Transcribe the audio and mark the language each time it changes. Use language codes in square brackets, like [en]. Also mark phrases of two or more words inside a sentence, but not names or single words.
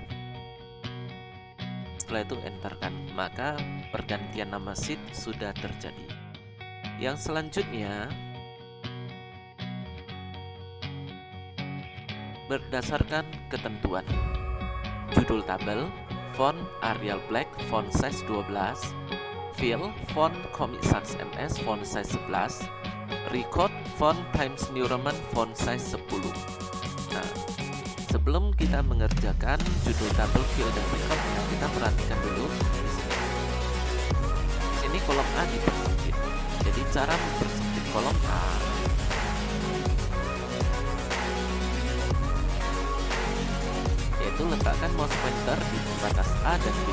[id] Setelah itu enterkan, maka pergantian nama seed sudah terjadi. Yang selanjutnya, berdasarkan ketentuan judul tabel, [en] font Arial Black, font size 12, fill, font Comic Sans MS, font size 11, record, font Times New Roman, font size 10. [id] Nah, sebelum kita mengerjakan judul tabel, fill, dan record, kita perhatikan dulu di sini. Di sini kolom A dipersempit. Jadi cara mempersempit kolom A, yaitu letakkan [en] mouse pointer [id] di pembatas A dan B.